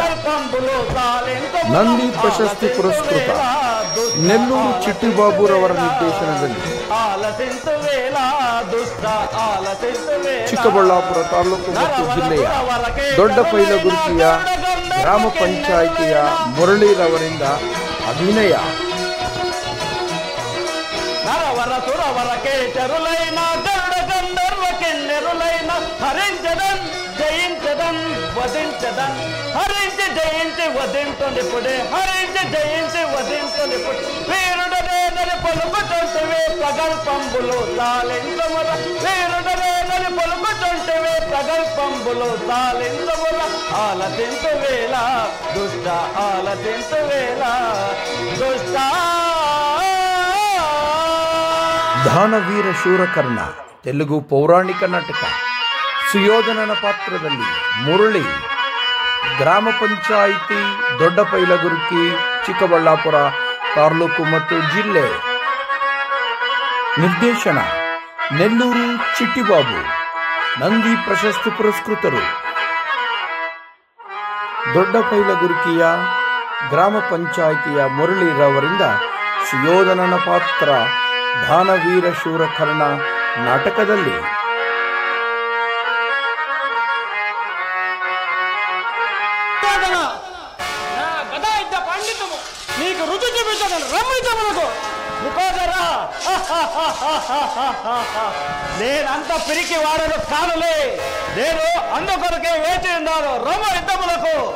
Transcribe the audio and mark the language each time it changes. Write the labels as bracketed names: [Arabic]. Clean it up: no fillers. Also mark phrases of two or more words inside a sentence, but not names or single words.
[Kannada] ನಂದಿ ಪ್ರಶಸ್ತಿ ಪುರಸ್ಕೃತ ನೆಲ್ಲೂರು ಚಿಟ್ಟಿಬಾಬುರವರ ನಿರ್ದೇಶನದಲ್ಲಿ ಚಿಕ್ಕಬಳ್ಳಾಪುರ ತಾಲೂಕು ಮತ್ತು ಜಿಲ್ಲೆಯ ದೊಡ್ಡ ಪೈಲಗುರುಕಿಯ ಗ್ರಾಮ ಪಂಚಾಯಿತಿಯ ಮುರಳೀರವರಿಂದ ಅಭಿನಯ. [Telugu] నరవర సురవర కేచరులైన గరుడ గంధర్వ కిన్నెరులైన హరించదన్ జయించదన్ వధించదన్ హరించి జయించి వధించునిపుడే హరించి జయించి వధించునిపుడు వీరుడనేనని పలుకుతుంటివే ప్రగల్పంబులు సాలించముల వీరుడనేనని పలుకుతుంటివే ప్రగల్పంబులు సాలించముల ఆలతించు వేళ దుష్ట ఆలతించు వేళ దుష్ట. [Kannada] ದಾನವೀರ ಶೂರಕರ್ಣ ತೆಲುಗು ಪೌರಾಣಿಕ ನಾಟಕ. ಸುಯೋಧನನ ಪಾತ್ರದಲ್ಲಿ ಮುರಳಿ, ಗ್ರಾಮ ಪಂಚಾಯಿತಿ ದೊಡ್ಡ ಪೈಲಗುರುಕಿ, ಚಿಕ್ಕಬಳ್ಳಾಪುರ ತಾಲೂಕು ಮತ್ತು ಜಿಲ್ಲೆ. ನಿರ್ದೇಶನ ನೆಲ್ಲೂರು ಚಿಟ್ಟಿಬಾಬು, ನಂದಿ ಪ್ರಶಸ್ತಿ ಪುರಸ್ಕೃತರು. ದೊಡ್ಡ ಪೈಲಗುರುಕಿಯ ಗ್ರಾಮ ಪಂಚಾಯಿತಿಯ ಮುರಳೀರವರಿಂದ ಸುಯೋಧನನ ಪಾತ್ರ ದಾನವೀರ ಶೂರಕರ್ಣ ನಾಟಕದಲ್ಲಿ. [Telugu] నీకు రుచి చూపించాను రమ్మించమనకు ముఖోదరా. నేనంత పిరికి వాడను కానులే, నేను అందుకొరకే వేచి ఉన్నాను రమ్మ యుద్ధములకు.